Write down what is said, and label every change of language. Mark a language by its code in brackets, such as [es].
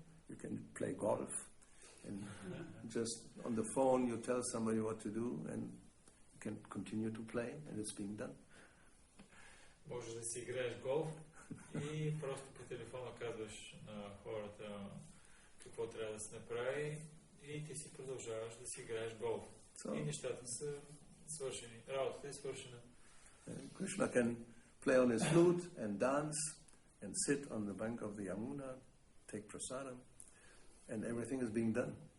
[en] You can play golf, and just on the phone you tell somebody what to do, and you can continue to play, and it's being done. [bg] Можеш да си играеш голф И просто по телефона казваш на хората какво трябва да се направи и ти си продължаваш да си играеш голф. И нещата са свършени. Работата е свършена. [en] Krishna can play on his flute and dance and sit on the bank of the Yamuna, take prasadam, and everything is being done.